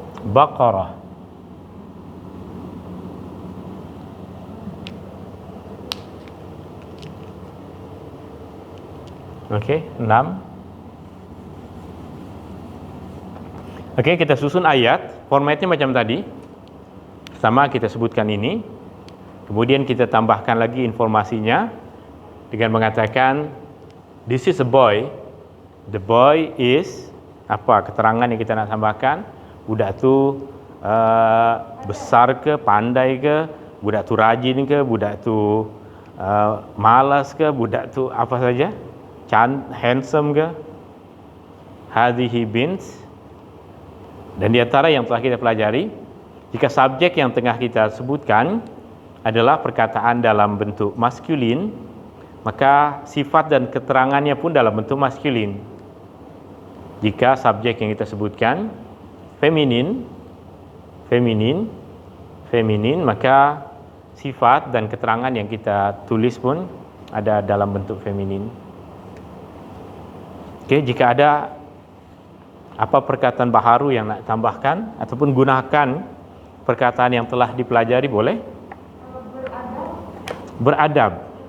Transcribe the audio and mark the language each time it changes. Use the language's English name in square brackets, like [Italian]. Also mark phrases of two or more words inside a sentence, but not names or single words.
[Malay] baqarah Okey, 6. Okey, kita susun ayat. Formatnya macam tadi. Pertama kita sebutkan ini. Kemudian kita tambahkan lagi informasinya dengan mengatakan [English] this is a boy. The boy is [Malay] apa keterangan yang kita nak tambahkan. Budak tu besar ke, pandai ke, budak tu rajin ke, budak tu malas ke, budak tu apa saja, handsome ke. [Arabic] هذه بنت. [Malay] Dan di antara yang telah kita pelajari, jika subjek yang tengah kita sebutkan adalah perkataan dalam bentuk maskulin, maka sifat dan keterangannya pun dalam bentuk maskulin. Jika subjek yang kita sebutkan feminin, maka sifat dan keterangan yang kita tulis pun ada dalam bentuk feminin. Okey, jika ada apa perkataan baharu yang nak tambahkan ataupun gunakan perkataan yang telah dipelajari, boleh? Beradab.